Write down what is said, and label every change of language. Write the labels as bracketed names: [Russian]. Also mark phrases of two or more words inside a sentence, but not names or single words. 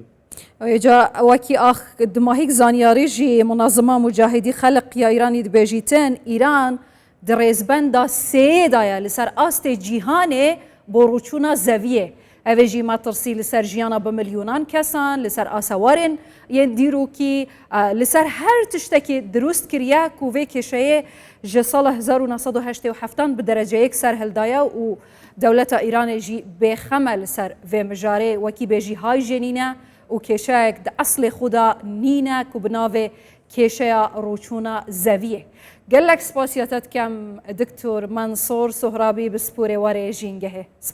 [Kurdish] ئێجا وەکی ئاخ دماهیک زانیاریژی منازمە مجاهدی خەلق یا ئیرانی دبێژیتن ئیران درێزبەندا سێدایە لەسەر ئاستێ جیهانێ بۆ ڕووچوونە زەویە. ئەوێژی ماترسی لەسەر ژیانە بە ملیۆنان کەسان لەسەر ئاسەوارێن یەن دیرۆکی لەسەر هەر تشتێکی دروست کردیا و vê کێشەیە ji sala 1987 bi dereceyek ser hildaya û dewleta Îranê jî bêxeme li ser vê mijarê wekî bêjî hay jenîne û kêşeyek di eslê xwe da nîne ku bi navê kêşeya rûçûna zeviyê. Gelek spasiya te dikem Diktor Mansur Sohrabî bi sporê warê jîngehê.